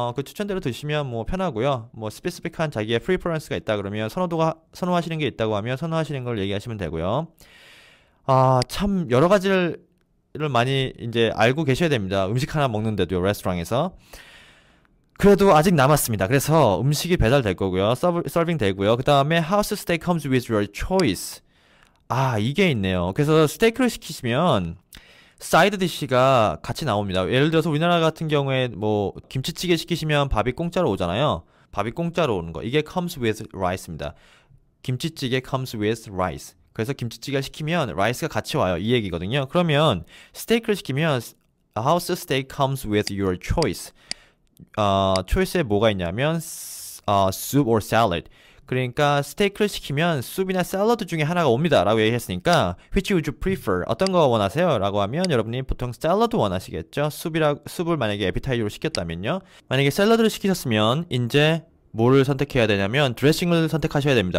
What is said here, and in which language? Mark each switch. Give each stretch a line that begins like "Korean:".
Korean: 그 추천대로 드시면 뭐 편하고요. 뭐 스페시픽한 자기의 프리퍼런스가 있다 그러면 선호하시는 게 있다고 하면 선호하시는 걸 얘기하시면 되고요. 참 여러 가지를 많이 이제 알고 계셔야 됩니다. 음식 하나 먹는데도요, 레스토랑에서. 그래도 아직 남았습니다. 그래서 음식이 배달될 거고요. 서빙 되고요. 그 다음에
English: house steak comes with your choice.
Korean: 이게 있네요. 그래서 스테이크를 시키시면 사이드 디시가 같이 나옵니다. 예를 들어서 우리나라 같은 경우에 뭐 김치찌개 시키시면 밥이 공짜로 오잖아요. 밥이 공짜로 오는 거. 이게
English: comes with rice
Korean: 입니다.
English: 김치찌개 comes with rice.
Korean: 그래서 김치찌개를 시키면 라이스가 같이 와요. 이 얘기거든요. 그러면 스테이크를 시키면
English: house steak comes with your choice.
Korean: 초이스에 뭐가 있냐면
English: soup or salad.
Korean: 그러니까 스테이크를 시키면 숲이나 샐러드 중에 하나가 옵니다 라고 얘기했으니까
English: which would you prefer?
Korean: 어떤 거 원하세요? 라고 하면 여러분이 보통 샐러드 원하시겠죠? 숲을 만약에 에피타이저로 시켰다면요. 만약에 샐러드를 시키셨으면 이제 뭐를 선택해야 되냐면 드레싱을 선택하셔야 됩니다.